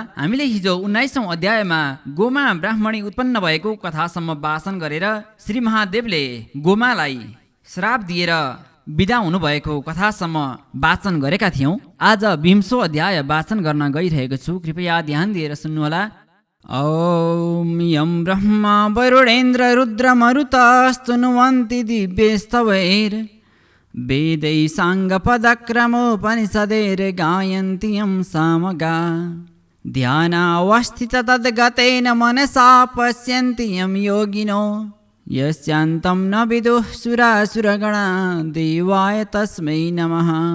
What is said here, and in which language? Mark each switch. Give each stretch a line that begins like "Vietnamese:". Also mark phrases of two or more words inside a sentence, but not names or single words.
Nepali: हामीले हिजो 19औं अध्यायमा गोमा ब्राह्मणी उत्पन्न भएको कथासम्म वाचन गरेर श्री महादेवले गोमालाई श्राप दिएर बिदा हुनुभएको कथासम्म वाचन गरेका थियौँ। आज 20औं अध्याय वाचन गर्न गइरहेको छु। कृपया ध्यान दिएर सुन्नुहोला।
Sanskrit: ॐ यं ब्रह्मा वरुणेन्द्र रुद्र मरुतस्तुनुवन्ति दिव्यस्तवैर् वेदै साङ्गपदक्रमोपनिषदैर् गायन्ति यं सामगा ध्यानावस्थित तद्गतेन मनसा पश्यन्ति यं योगिनो यस्यान्तं न विदुः सुरासुरगणा देवाय तस्मै नमः।